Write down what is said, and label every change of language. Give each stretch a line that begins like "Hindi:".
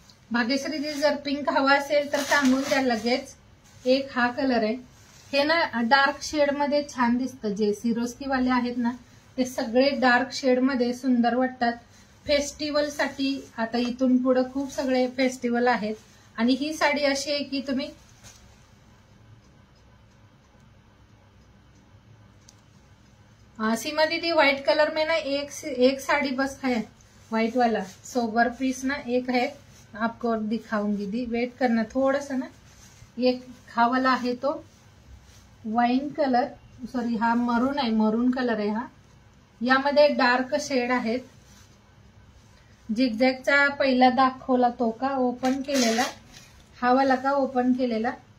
Marathi: भाग्यश्री दी जर पिंक हवा असेल तर सांगून द्या लगेच. एक हा कलर आहे, हे ना डार्क शेड मध्ये छान दिसतं. जे सिरोस्की वाले आहेत ना ते सगळे डार्क शेड मध्ये सुंदर वाटतात. फेस्टिवल साठी आता इथून पुढे खूप सगळे फेस्टिवल आहेत. आणि ही साडी अशी आहे की तुम्ही
Hindi: सीमा दीदी व्हाइट कलर में ना एक साड़ी बस है व्हाइट वाला सोबर पीस ना एक है, आपको दिखाऊंगी दी, वेट करना थोड़ा सा ना.
Marathi: एक हा वाला आहे तो वाईन कलर, सॉरी हा मरून आहे, मरून कलर आहे हा. यामध्ये डार्क शेड आहेत. झिगझॅगचा पहिला दाखवला तो का ओपन केलेला, हा वाला का ओपन केलेला.